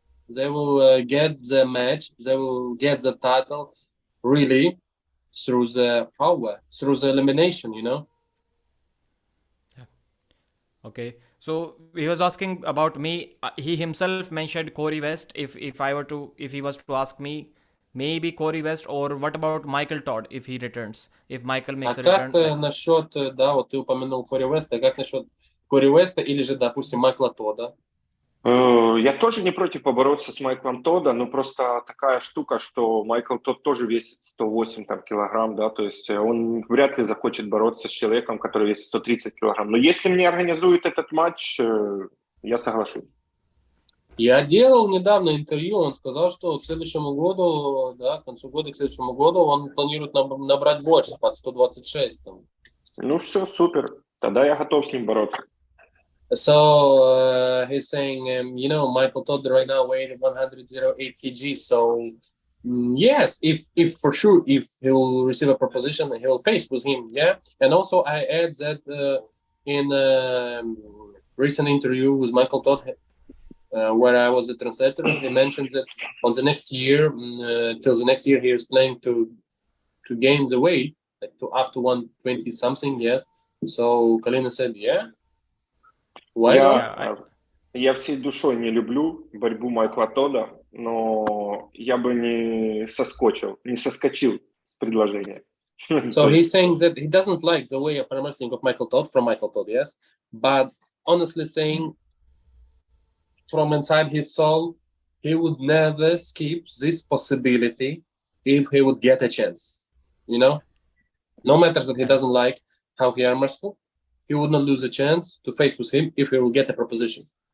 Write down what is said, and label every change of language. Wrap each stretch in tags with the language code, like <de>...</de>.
<en>They will get the match, they will get the title really through the power, through the elimination, you know. Okay, so he was asking about me. He himself mentioned Corey West. If he was to ask me, maybe Corey West, or what about Michael Todd if he returns? If Michael makes a return.</en> <ru>Как насчет, да, вот ты упомянул Кори Веста, как насчет Кори Веста или же, допустим, Майкла Тодда? Я тоже не против побороться с Майклом Тодда, но просто такая штука, что Майкл Тодд тоже весит 108 там, килограмм, да, то есть он вряд ли захочет бороться с человеком, который весит 130 килограмм. Но если мне организуют этот матч, я соглашусь. Я делал недавно интервью, он сказал, что к следующему году, да, к концу года, к следующему году он планирует набрать больше, под 126. Там. Ну все, супер, тогда я готов с ним бороться.</ru> <en>So he's saying, Michael Todd right now weighs 108 kg. So yes, if for sure, if he'll receive a proposition, he'll face with him. Yeah, and also I add that in recent interview with Michael Todd, where I was the translator, he mentions that on the next year, till the next year, he is planning to gain the weight like to up to 120 something. Yes. So Kalina said, yeah, why not?</en> <ru>Я всей душой не люблю борьбу Майкла Тодда, но я бы не соскочил с предложения.</ru> <en>So he's saying that he doesn't like the way of arm wrestling of Michael Todd from Michael Todd, yes, but honestly saying, from inside his soul, he would never skip this possibility if he would get a chance. No matter that he doesn't like how he arm wrestled, he would not lose a chance to face with him if he will get a proposition.</en>